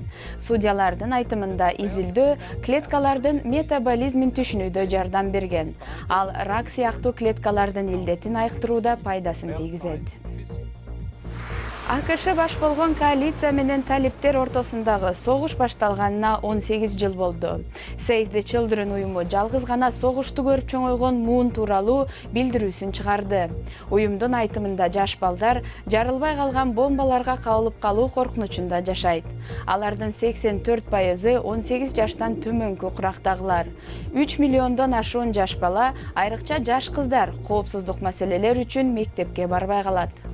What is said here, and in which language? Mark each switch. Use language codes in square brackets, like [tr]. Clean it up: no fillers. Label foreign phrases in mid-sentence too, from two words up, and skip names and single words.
[ky] Судьялардын айтымында изилдөө клеткалардын метаболизмин түшүнүүдө жардам берген. Ал рак сыяктуу клеткалардын илдетин айыктырууда пайдасын тийгизет. АКШ баш болгон коалиция менен талиптер ортосундагы согуш башталганына 18 жыл болду. Save the Children уюму жалгыз гана согушту көрүп чоңойгон Муун тууралуу билдирүүсүн чыгарды. Уюмдун айтымында жаш балдар жарылбай калган бомбаларга кабылып калуу коркунучунда жашайт. Алардын 84% 18 жаштан төмөнкү курактагылар. 3 миллиондон ашуун жаш бала, айрыкча жаш кыздар коопсуздук маселелер үчүн мектепке барбай калат.